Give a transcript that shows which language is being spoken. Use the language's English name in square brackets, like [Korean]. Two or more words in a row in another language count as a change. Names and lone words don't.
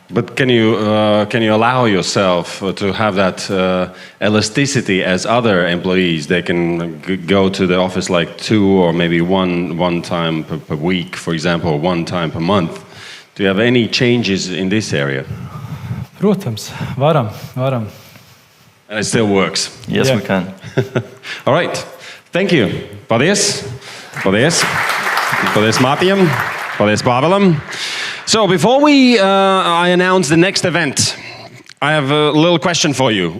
[English] But can you allow yourself to have that elasticity as other employees? They can go to the office like 2 or maybe one time per week, for example, or 1 time per month. Do you have any changes in this area? [Latvian] Protams, varam. [English] And it still works? Yes, we can. All right. Thank you. [Latvian] Paldies, Mārtiņam. Paldies, Pāvēlam. [English] So before I announce the next event, I have a little question for you.